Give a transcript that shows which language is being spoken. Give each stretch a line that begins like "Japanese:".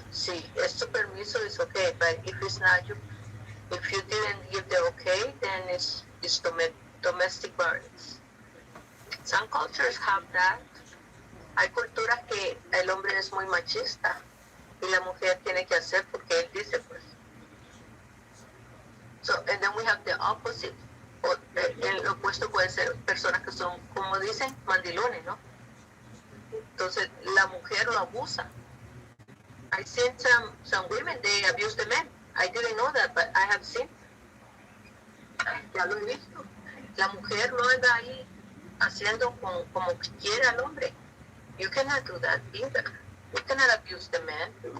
Spanish: Si es tu permiso,
English: it's okay, but if it's not you, if you didn't give the okay, then it's domestic violence. Some cultures have that.
Spanish: Hay culturas que el hombre es muy machista y la mujer tiene que hacer porque él dice, pues.
English: So, and then we have the opposite.
Spanish: El opuesto puede ser personas que son, como dicen, mandilones, ¿no? Entonces, la mujer lo abusa.
English: I've seen some women, they abuse the men. I didn't know that, but I have seen.
Spanish: Ya lo he visto. La mujer lo anda ahí haciendo como quiera al hombre.
English: You cannot do that either. You cannot abuse the man.